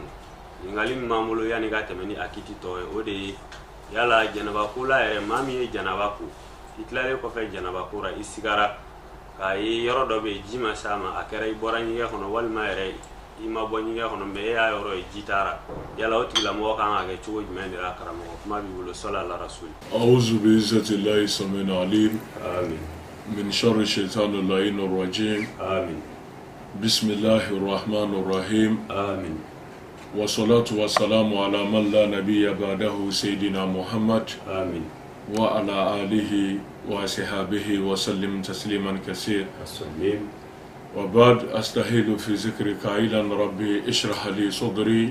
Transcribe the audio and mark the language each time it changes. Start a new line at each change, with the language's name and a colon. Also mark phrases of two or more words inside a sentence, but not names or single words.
Bambara: Ɲininkali min b'an bolo yanni ka tɛmɛ ni a kiti tɔ ye o de ye yala Janaba ko la yɛrɛ maa min ye Janaba ko i tilalen kɔfɛ Janaba ko la i sigara k'a ye yɔrɔ dɔ bɛ yen ji ma s'a ma a kɛra i bɔra ɲɛgɛn kɔnɔ walima yɛrɛ i ma bɔ ɲɛgɛn kɔnɔ mɛ e y'a yɔrɔ ye ji taara yala o tigilamɔgɔ kan ka kɛ cogo jumɛn de la karamɔgɔ kuma b'i bolo
Arabic: صلي على رسول. أعوذ بعزة الله السميع العليم. Amin. من شر الشيطان اللعين الرجيم. Amin. بسم الله الرحمن الرحيم. Amin. والصلاة والسلام على من لا نبي بعده سيدنا محمد آمين وعلى آله وصحبه وسلم تسليما كثيرا وبعد أستحيل في ذكرك قائلا ربي اشرح لي صدري